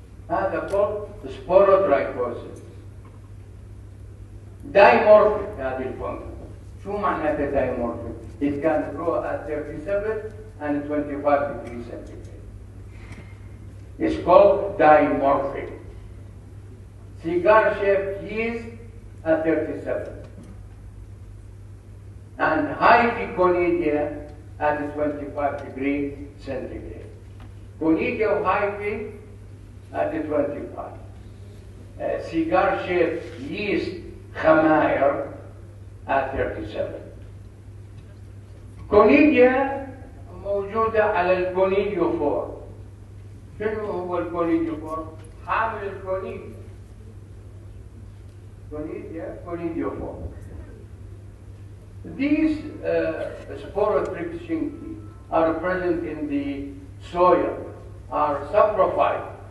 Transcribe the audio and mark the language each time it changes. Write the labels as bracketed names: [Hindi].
[Arabic] هذا [English] called sporotrichosis. [Arabic] Dimorphic هذه الفنجس. شو معناتها [English] dimorphic؟ It can grow at 37 and 25 degrees centigrade. It's called dimorphic. Cigar-shaped yeast at 37. And hyphiconidia at 25 degrees centigrade. Conidia of hyphae at 25. Cigar-shaped yeast خمائر at 37. [Arabic] كونيديا موجودة على الكونيديوفور. شنو هو الكونيديوفور؟ حامل الكونيديا. كونيديوفور. [English] These Sporothrix shinki are present in the soil, are saprophyte.